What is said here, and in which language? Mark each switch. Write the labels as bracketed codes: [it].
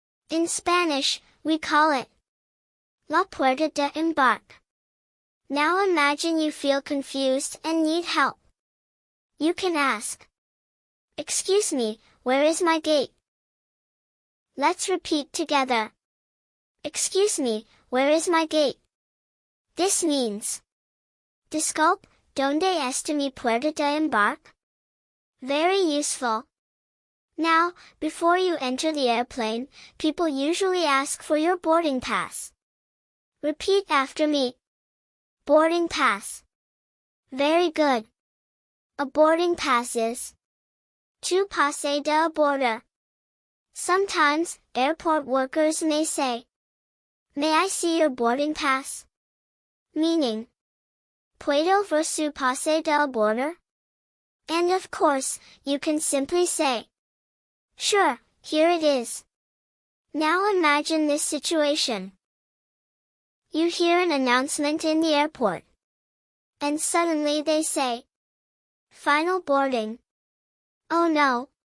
[en] In Spanish, we call it [es] la puerta de embarque. [en] Now imagine you feel confused and need help. You can ask, "Excuse me, where is my gate?" Let's repeat together. Excuse me, where is my gate? This means, [es] Disculpe, ¿dónde está mi puerta de embarque? [en] Very useful. Now, before you enter the airplane, people usually ask for your boarding pass. Repeat after me. Boarding pass. Very good. A boarding pass is [es] tu pase de abordo. [en] Sometimes, airport workers may say, "May I see your boarding pass?" Meaning, [es] ¿Puedo ver su pase de abordo? [en] And of course, you can simply say, "Sure, here it is." Now imagine this situation. You hear an announcement in the airport. And suddenly they say, "Final boarding." Oh no!